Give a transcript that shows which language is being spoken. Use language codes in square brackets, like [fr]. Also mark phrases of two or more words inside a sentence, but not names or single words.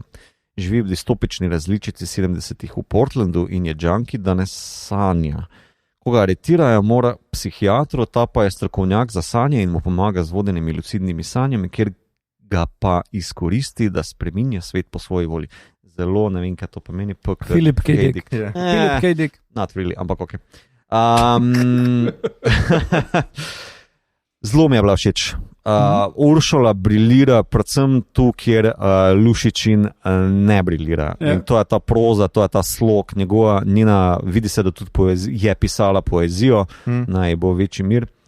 [sl] Živi v distopični različici 70-ih v Portlandu in je junkie, da ne sanja. Ko ga aretirajo, mora psihiatru, ta pa je strokovnjak za sanje in mu pomaga z vodenimi lucidnimi sanjami, ker ga pa izkoristi, da spreminja svet po svoji volji. Zelo, ne vem, kaj to pomeni. Philip K. Dick. Philip K. Dick. [en] Not really, [sl] ampak ok. Zelo mi je bila všeč. Uršula briljira predvsem tu, kjer Lušičin ne briljira. In to je ta proza, to je ta slog, njena, vidi se, da tudi je pisala poezijo, naj bo večni mir.